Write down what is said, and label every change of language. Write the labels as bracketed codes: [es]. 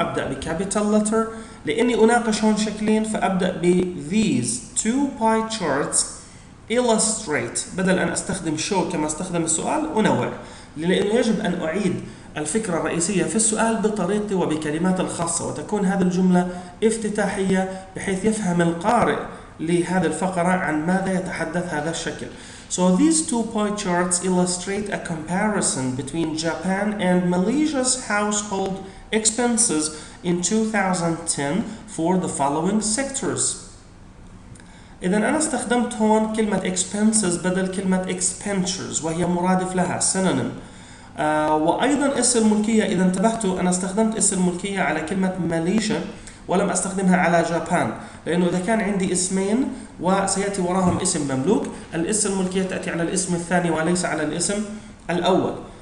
[ar] أبدأ بكابيتال letter لأني أناقش هون شكلين، فأبدأ ب [en] these two pie charts illustrate، [ar] بدل أن أستخدم show كما استخدم السؤال أنوع، لأنه يجب أن أعيد الفكرة الرئيسية في السؤال بطريقتي وبكلمات الخاصة، وتكون هذه الجملة افتتاحية بحيث يفهم القارئ لهذه الفقرة عن ماذا يتحدث هذا الشكل. [en] So these two pie charts illustrate a comparison between Japan and Malaysia's household expenses in 2010 for the following sectors. [ar] إذا أنا استخدمت هون كلمة expenses بدل كلمة expenditures، وهي مرادف لها synonym. وأيضا اسم ملكية، إذا انتبهتوا أنا استخدمت اسم ملكية على كلمة ماليزيا ولم أستخدمها على جابان، لأنه إذا كان عندي اسمين وسيأتي وراهم اسم مملوك، الاسم الملكية تأتي على الاسم الثاني وليس على الاسم الأول.